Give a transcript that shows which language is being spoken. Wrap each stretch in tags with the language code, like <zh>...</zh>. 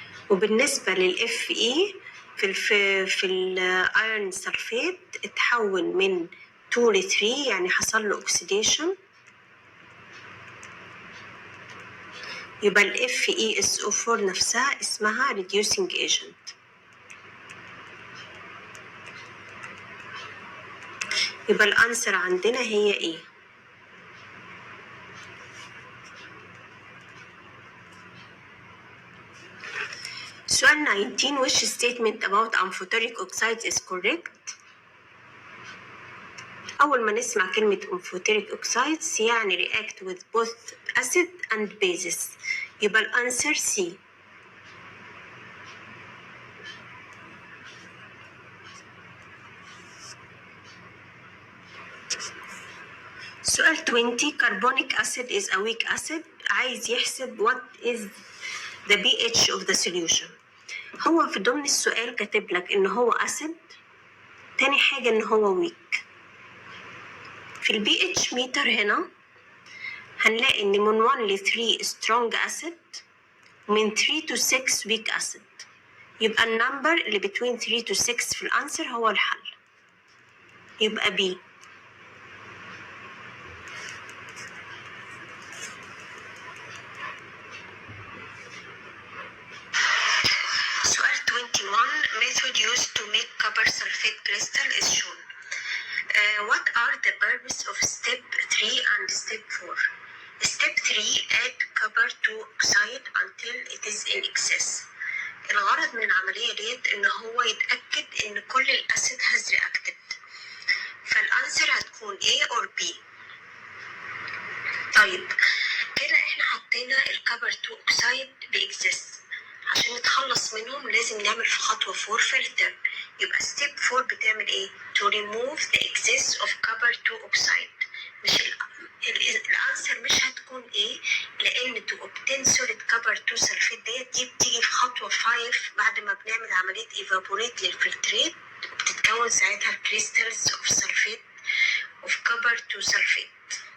<ar>وبالنسبة للإف إي في الأيرن سلفيت اتحول من 2 ل 3، يعني حصل له oxidation، يبقى الإف إي إس أو 4 نفسها اسمها reducing agent. يبقى الأنسر عندنا هي إيه؟</ar> <en>سؤال 19 which statement about amphoteric oxides is correct؟</en> <ar>أول ما نسمع كلمة</ar> <en>amphoteric oxides يعني react with both acid and bases، يبقى الأنسر C. سؤال 20 carbonic acid is a weak acid،</en> <ar>عايز يحسب</ar> <en>what is the pH of the solution.</en> <ar>هو في ضمن السؤال كاتب لك إن هو acid، تاني حاجة إن هو weak. في البي اتش ميتر هنا هنلاقي إن من 1 ل 3 strong acid ومن</ar> <en>3 to 6 weak acid،</en> <ar>يبقى النمبر اللي between 3 to 6 في الأنسر هو الحل، يبقى B.</ar> <en>سؤال 21 method used to make copper sulfate crystal is shown. What are the purpose of step 3 and step 4? Step 3 add copper to oxide until it is in excess.</en> <ar>الغرض من العملية ديت إن هو يتأكد إن كل الأسيد</ar> <en>has reacted،</en> <ar>فالأنسر هتكون A or B. طيب كده إحنا حطينا الكبر تو أكسايد بإكزيست، عشان نتخلص منهم لازم نعمل في خطوة 4 فلتر. يبقى ستيب 4 بتعمل إيه؟</ar> <en>to remove the excess of copper to oxide.</en> <ar>مش الأنسر مش هتكون إيه، لأن</ar> <en>to obtain solid copper to sulfate</en> <ar>دي بتيجي في خطوة 5 بعد ما بنعمل عملية evaporate للفلترات، وبتتكون ساعتها</ar> <en>crystals of sulfate of copper to sulfate.</en>